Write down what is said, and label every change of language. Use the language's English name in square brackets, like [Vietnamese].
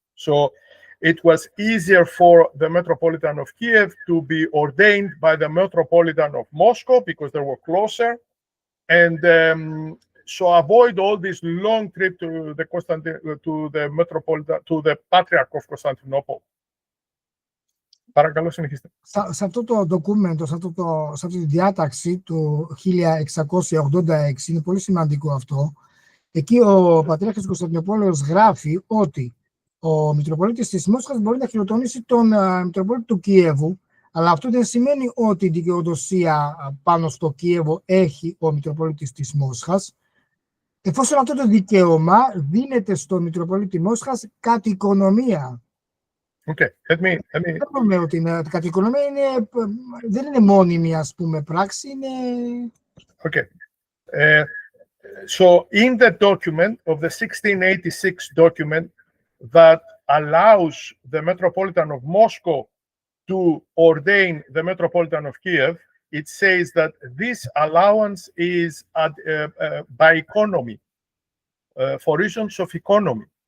[English] So it was easier for the Metropolitan of Kiev to be ordained by the Metropolitan of Moscow because they were closer, and so avoid all this long trip to the Metropolitan, to the Patriarch of Constantinople. [Greek] Παρακαλώ, συνεχίστε. Σε αυτό το ντοκούμεντο, σε αυτή τη διάταξη του 1686, είναι πολύ σημαντικό αυτό. Εκεί ο Πατριάρχης του Κωνσταντινούπολεως γράφει ότι ο Μητροπολίτης της Μόσχας μπορεί να χειροτονήσει τον Μητροπολίτη του Κιέβου, αλλά αυτό δεν σημαίνει ότι η δικαιοδοσία πάνω στο Κιέβο έχει ο Μητροπολίτης της Μόσχας, εφόσον αυτό το δικαίωμα δίνεται στο Μητροπολίτη Μόσχας κατ' οικονομία. [English] Okay, let me... [Greek] Λέμε ότι κατ' οικονομία δεν είναι μόνιμη, ας πούμε, πράξη, είναι... [English] Okay. So in the document of the 1686 document that allows the Metropolitan of Moscow to ordain the Metropolitan of Kiev, it says that this allowance is by economy, for reasons of economy.